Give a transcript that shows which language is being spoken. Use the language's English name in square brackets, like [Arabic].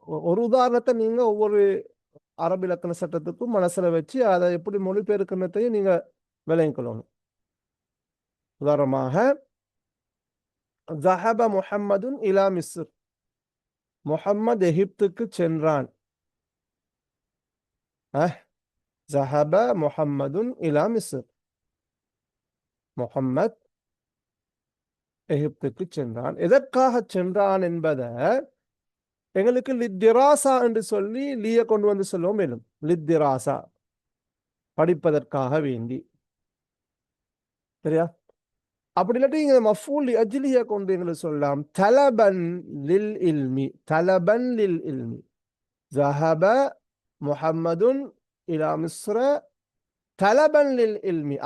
[Tamil] ஒரு உதாரணத்தை நீங்க ஒவ்வொரு அரபு இலக்கண சட்டத்துக்கும் மனசுல வச்சு அதை எப்படி மொழிபெயர்க்கணுத்தையும் நீங்க விளங்கிக் கொள்ளணும். உதாரணமாக, [Arabic] ذهب محمد إلى مصر. [Tamil] முஹம்மது எகிப்துக்கு சென்றான். [Arabic] ذهب محمد إلى مصر. [Tamil] முஹம்மத் எகிப்துக்கு சென்றான். எதற்காக சென்றான் என்பதை எங்களுக்கு லித்திராசா என்று சொல்லி லீய கொண்டு வந்து சொல்லுவோம். மேலும் லித்திராசா படிப்பதற்காக வேண்டி. சரியா? அப்படி இல்லாட்டி இங்க மஃபூல் லி அஜ்லிஹ கொண்டு எங்களுக்கு சொல்லலாம். [Arabic] தலபன் லில் இல்மி. தலபன் லில் இல்மி. ذهب محمد إلى مصر தலபன் லில் இல்மி.